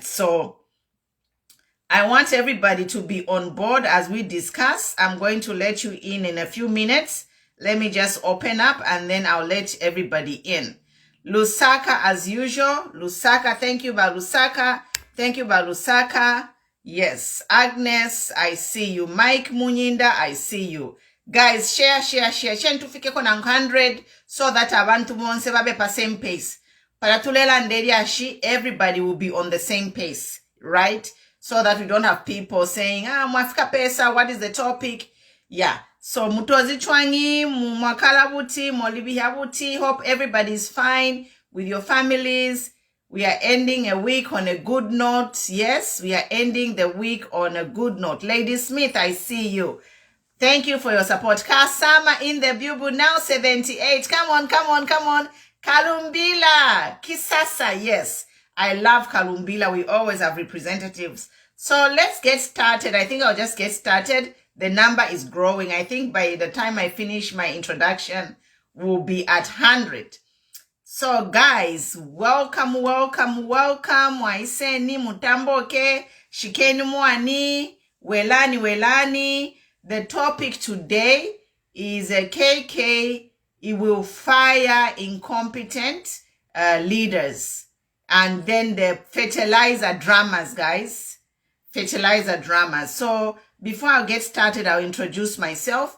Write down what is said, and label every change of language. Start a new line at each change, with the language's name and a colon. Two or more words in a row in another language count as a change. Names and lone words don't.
English: So I want everybody to be on board as we discuss. I'm going to let you in a few minutes. Let me just open up and then I'll let everybody in. Lusaka, as usual. Lusaka, thank you, Balusaka. Yes, Agnes, I see you. Mike Munyinda, I see you. Guys, share.
Bemba: Share tufikeko na 100
English: so that
Bemba: abantu bonse babe pa
English: same pace.
Bemba: Paratulela nderi ashi,
English: everybody will be on the same pace, right? So that we don't have people saying,
Bemba: mwafika pesa,
English: what is the topic? Yeah.
Bemba: So mutozi chwangi, mwakala buti, molibiha buti.
English: Hope everybody is fine with your families. We are ending a week on a good note. Yes, we are ending the week on a good note. Lady Smith, I see you. Thank you for your support. Kasama in the bubu now 78. Come on. Kalumbila. Kisasa, yes. I love Kalumbila. We always have representatives. So let's get started. I think I'll just get started. The number is growing. I think by the time I finish my introduction, we'll be at 100. So guys, welcome.
Bemba: Waiseni mutamboke, shikeni muani, welani.
English: The topic today is a KK. It will fire incompetent leaders. And then the fertilizer dramas, guys. Fertilizer dramas. So before I get started, I'll introduce myself.